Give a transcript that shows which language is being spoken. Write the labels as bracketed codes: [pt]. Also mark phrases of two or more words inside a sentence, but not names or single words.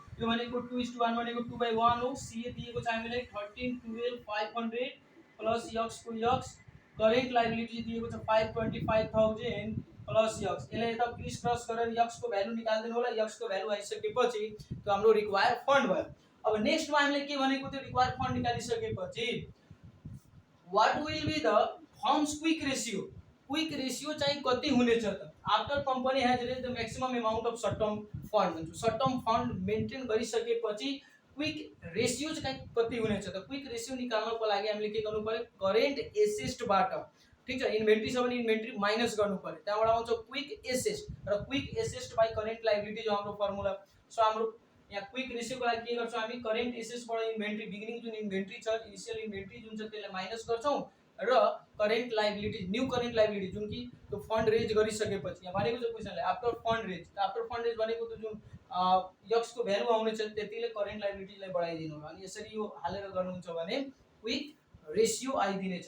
[ne] यो भनेको 2:1 भनेको 2/1 हो। ca दिएको छ हामीलाई 13,12,500 प्लस x को x [en] current liability [ne] दिएको छ 525,000 प्लस x। यसलाई यता [en] criss cross [ne] गरेर x को भ्यालु निकाल्दिनु होला। x को भ्यालु आइसकेपछि त्यो हाम्रो [en] required fund [ne] भयो। अब नेक्स्ट मा हामीले के भनेको त्यो [en] required fund [ne] निकालिसकेपछि [en] what will be the firm's quick ratio quick ratio [ne] चाहिँ कति हुनेछ त [en] after company has raise the maximum amount of short term fund [ne] भन्छ। [en] short term fund maintain [ne] गरिसकेपछि [en] quick ratio [ne] चाहिँ कति हुनेछ त [en] quick ratio [ne] निकाल्नको लागि हामीले के गर्नु पर्यो [en] current asset [ne] बाट ठीक छ इन्भेन्ट्री छ भने [en] inventory minus [ne] गर्नु पर्यो त्यहाँबाट आउँछ [en] quick asset [ne] र [en] quick asset by current liability [ne] जो हाम्रो फर्मुला। सो हाम्रो यहाँ [en] quick ratio [ne] को लागि के गर्छौं हामी [en] current assets [ne] बाट [en] inventory beginning [ne] जुन इन्भेन्ट्री छ [en] initial inventory [ne] जुन छ त्यसलाई माइनस गर्छौं र [en] current liability new current liability [ne] जुन कि त्यो [en] fund raise [ne] गरिसकेपछि यहाँ भनेको छ क्वेशनले [en] after fund raise [ne] भनेको त जुन यक्स को भ्यालु आउने छ त्यतिले करेन्ट लायबिलिटीलाई बढाइदिनु होला अनि यसरी यो हालेर गर्नुहुन्छ भने [en] quick ratio [ne] आइदिनेछ।